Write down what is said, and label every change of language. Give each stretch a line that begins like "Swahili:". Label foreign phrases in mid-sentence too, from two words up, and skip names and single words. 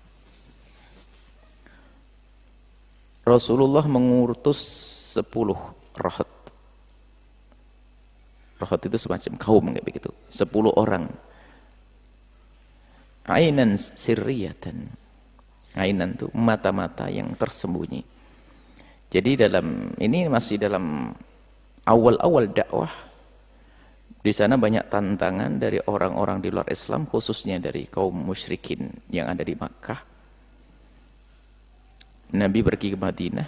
Indonesian: Rasulullah mengutus 10 rahat. Rahat itu semacam kaum kayak begitu. 10 orang.
Arabic: عينا سرية.
Indonesian: Ainan itu mata-mata yang tersembunyi. Jadi ini masih dalam awal-awal dakwah. Di sana banyak tantangan dari orang-orang di luar Islam, khususnya dari kaum musyrikin yang ada di Makkah. Nabi pergi ke Madinah.